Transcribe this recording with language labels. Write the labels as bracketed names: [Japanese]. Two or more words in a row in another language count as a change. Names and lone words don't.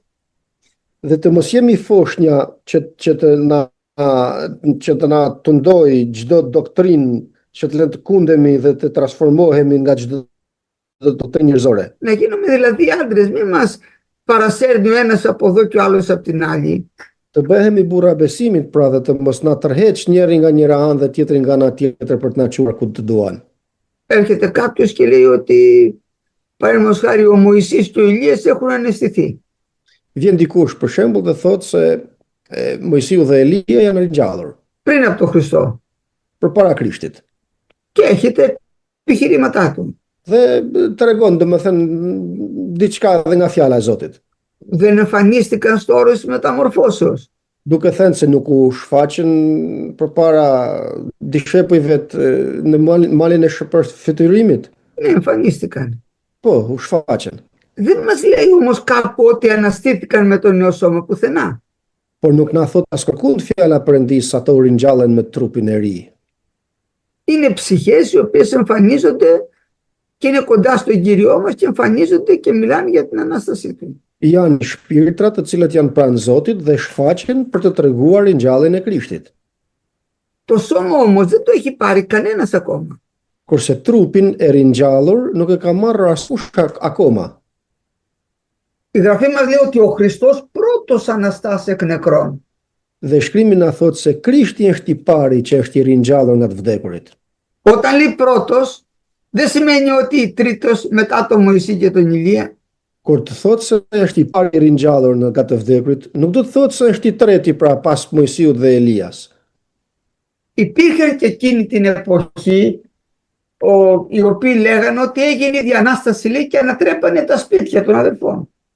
[Albanian] dhe të mos jemi foshnja që të na tundoj çdo doktrinë që të lënë të kundemi dhe të transformohemi nga çdo doktrinë njerëzore. [Greek] Να γίνουμε δηλαδή άντρες, μην μας παρασέρνει ο ένας από εδώ και ο άλλος από την άλλη. [Albanian] Të bëhemi burra besimit, pra, dhe të mos na tërheq njëri nga njëra anë dhe tjetri nga ana tjetër për të na çuar ku të duan. [Greek] Έρχεται κάποιος και λέει ότι παραδείγματος χάρη ο Μωυσής και ο Ηλίας έχουν αναισθηθεί. [Albanian] Vjen dikush për shembull dhe thotë se Mojsiu dhe Elia janë ringjallur [Greek] Πριν από τον Χριστό. [Albanian] përpara Krishtit. [Greek] Και έχετε επιχειρήματά του. [Albanian] Dhe tregon domethënë diçka edhe nga fjala e Zotit. [Greek] Δεν εμφανίστηκαν στο όρος της μεταμορφώσεως. [Albanian] Duke thënë se nuk u shfaqën përpara dishepujve në malin e shpërfytyrimit. [Greek] Ναι, εμφανίστηκαν. [Albanian] Po, u shfaqën. [Greek] Δεν μας λέει όμως κάπου ότι αναστήθηκαν με το νέο σώμα πουθενά. [Albanian] Por nuk na thot as kërkund fjala Perëndis ato u ringjallen me trupin e ri. [Greek] Είναι ψυχές οι οποίες εμφανίζονται και είναι κοντά στον Κύριό μας και εμφανίζονται και μιλάνε για την Ανάστασή του. [Albanian] Janë shpirtra të cilët janë pranë Zotit dhe shfaqen për të treguar ringjalljen e Krishtit. [Greek] Το σώμα όμως δεν το έχει πάρει κανένας ακόμα. [Albanian] kurse trupin e ringjallur nuk e ka marrë askush akoma. [Greek] Η Γραφή μας λέει ότι ο Χριστός πρώτος αναστάσει εκ νεκρών. [Albanian] Dhe shkrimi na thot se Krishti është i pari që është i ringjallur nga të vdekurit. [Greek] Όταν λέει πρώτος, δεν σημαίνει ότι τρίτος μετά τον Μωυσή και τον Ηλία. [Albanian] Kur të thot se është i pari i ringjallur nga të vdekurit, nuk do të thot se është i treti pra pas Mojsiut dhe Elias. [Greek] Υπήρχαν και εκείνη την εποχή οι οποίοι λέγανε ότι έγινε η Διανάσταση, λέει, και ανατρέπανε τα σπίτια των αδελφών.